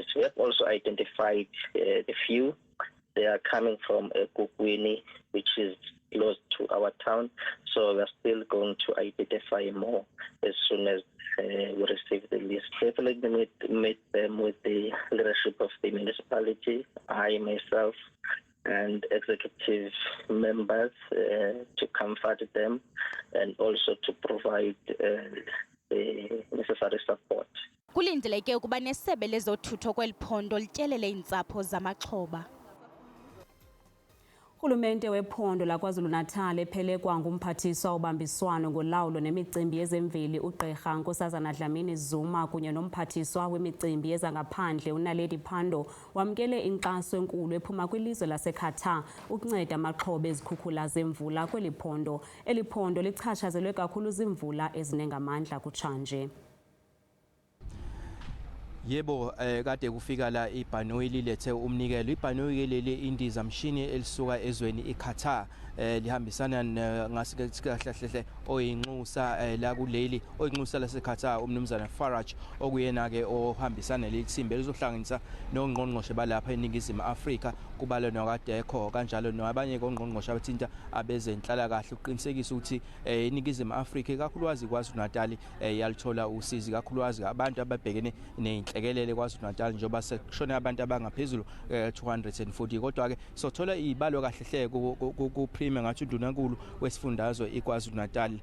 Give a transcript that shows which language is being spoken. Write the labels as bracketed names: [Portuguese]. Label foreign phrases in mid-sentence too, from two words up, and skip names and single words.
[English] We have also identified the few. They are coming from Ukufumana, which is close to our town, so we're still going to identify more as soon as we receive the list. Definitely meet them with the leadership of the municipality, I myself, and executive members to comfort them and also to provide the necessary support. [Xhosa] Kulindeleke ukuba nesebe lezothutho kweli phondo lityelele iintsapho zamaxhoba. Urhulumente wephondo laKwaZulu-Natal ephelekwa ngumphathiswa obambiswano ngolawulo nemicimbi yezemveli uGqirha Nkosazana Dlamini Zuma kunye nomphathiswa wemicimbi yezangaphandle uNaledi Pandor wamkele inkxaso enkulu ephuma kwilizwe laseQatar ukunceda amaxhoba ezikhukhula zemvula kweli phondo. Eli phondo lichatshazelwe kakhulu zimvula ezinengamandla kutshanje. [Zulu] Yebo, kade kufika la ibhanoyi lilethe umnikelo. Ibhanoyi leli indiza mshini elisuka ezweni iQatar lihambisana ngasikhahle oyinxusa la kuleli oyinxusa laseQatar umnumzana Farage okuyena ke ohambisana lelithimbe lizohlanganisa nongqongqoshe balapha eNingizimu Afrika kubalo nokadekho kanjalo nabanye kongqongqoshe abathinta abezenhlala kahle uqinisekisa ukuthi eNingizimu Afrika kakhulukazi KwaZulu-Natal yalithola usizi kakhulukazi abantu ababhekene nenhlekelele KwaZulu-Natal njengoba sekushona abantu abangaphezulu 240 kodwa ke sothola izibalo kahle ku ngathi undunankulu wesifundazwe iKwaZulu-Natal.